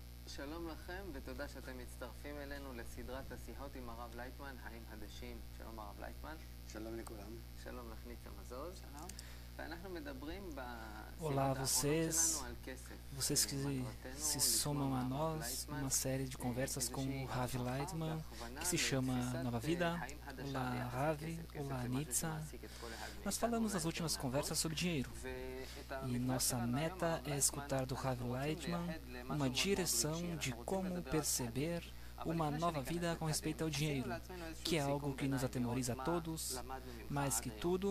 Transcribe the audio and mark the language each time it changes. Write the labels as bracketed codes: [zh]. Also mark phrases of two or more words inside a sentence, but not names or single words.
[he] שלום לכם ותודה שאתם מצטרפים אלינו לסדרת השיחות עם הרב לייטמן, האם הדשים. שלום הרב לייטמן. שלום לכולם. שלום לך ניצה מזוז. שלום. ואנחנו מדברים בשיחות [pt] Olá a [he] האחרונות [pt] vocês, [he] שלנו על כסף. [pt] vocês que se somam a nós, uma série de conversas com o Ravi Leitman, que se chama Nova Vida. Olá Ravi, olá Nitsa. Nós falamos nas últimas conversas sobre dinheiro, e nossa meta é escutar do Ravi Leitman uma direção de como perceber uma nova vida com respeito ao dinheiro, que é algo que nos atemoriza a todos, mais que tudo.